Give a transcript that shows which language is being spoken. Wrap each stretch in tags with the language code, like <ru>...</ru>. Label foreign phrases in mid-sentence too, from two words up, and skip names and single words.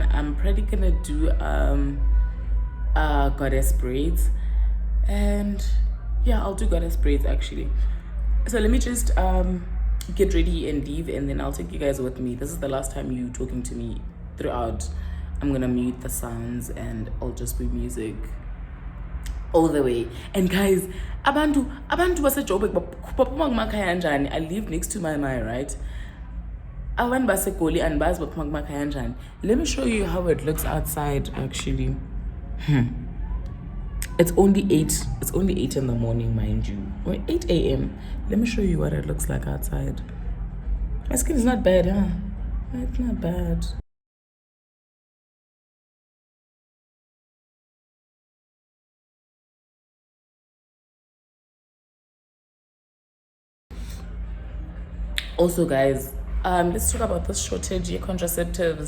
<en>I'm probably gonna do goddess braids, and yeah, I'll do goddess braids actually. So let me just get ready and leave, and then I'll take you guys with me. This is the last time you talking to me throughout. I'm gonna mute the sounds and I'll just be music all the way. And guys,</en> <zu>abantu baseJoburg baphuma kumakhaya kanjani?</zu> <en>I live next to my right?</en> <zu>Abantu baseGoli and bazi baphuma kumakhaya kanjani?</zu> <en>Let me show you how it looks outside actually. It's only 8 in the morning, mind you, or 8 a.m. Let me show you what it looks like outside. My skin is not bad, huh? It's not bad. Also guys, let's talk about this shortage of contraceptives.</en>